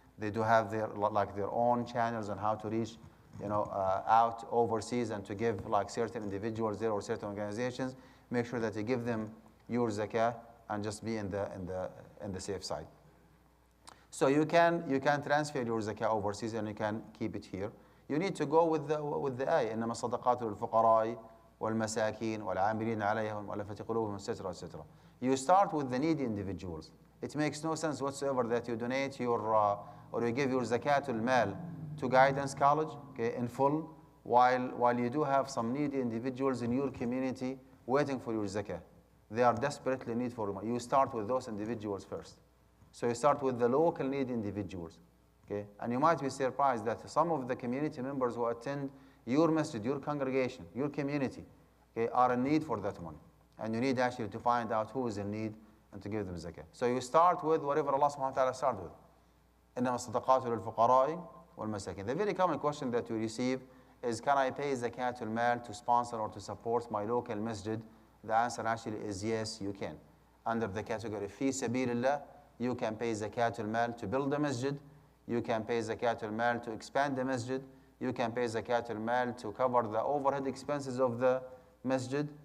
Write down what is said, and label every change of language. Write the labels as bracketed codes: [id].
[en] They do have their own channels on how to reach, out overseas and to give certain individuals there or certain organizations. Make sure that you give them your zakah and just be in the safe side. So you can transfer your zakah overseas and you can keep it here. You need to go with the ayah. [ar] إنما الصدقات للفقراء والمساكين والعاملين عليها والمؤلفة قلوبهم etc. [en] You start with the needy individuals. It makes no sense whatsoever that you donate or you give your zakatul mal to guidance college, okay, in full, while you do have some needy individuals in your community waiting for your zakah. They are desperately need for money. You start with those individuals first. So you start with the local needy individuals, okay? And you might be surprised that some of the community members who attend your masjid, your congregation, your community, okay, are in need for that money. And you need actually to find out who is in need and to give them zakah. So you start with whatever Allah subhanahu wa ta'ala started with. [ar] إنما الصدقات للفقراء والمساكين. [en] The very common question that we receive is, can I pay zakatul mal to sponsor or to support my local masjid? The answer actually is yes, you can. Under the category fi sabilillah, you can pay zakatul mal to build a masjid. You can pay zakatul mal to expand the masjid. You can pay zakatul mal to cover the overhead expenses of the masjid.